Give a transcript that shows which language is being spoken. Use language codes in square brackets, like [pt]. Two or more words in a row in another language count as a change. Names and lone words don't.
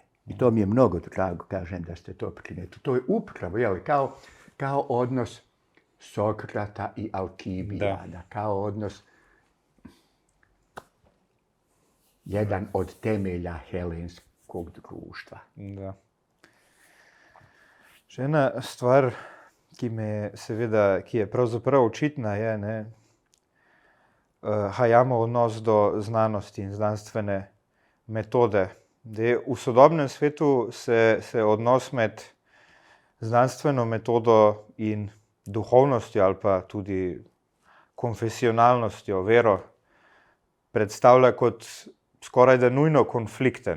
[bs] I to mi je mnogo drago, kažem, da ste to primijetili. To je upravo, kao odnos Sokrata i Alkibijada, kao odnos jedan od temelja helenskog društva. [sl] Da. Še ena stvar, ki je pravzaprav očitna, je Hayamov odnos do znanosti in znanstvene metode. V sodobnem svetu se odnos med znanstveno metodo in duhovnostjo ali pa tudi konfesionalnostjo, vero, predstavlja kot skoraj da nujno konflikten.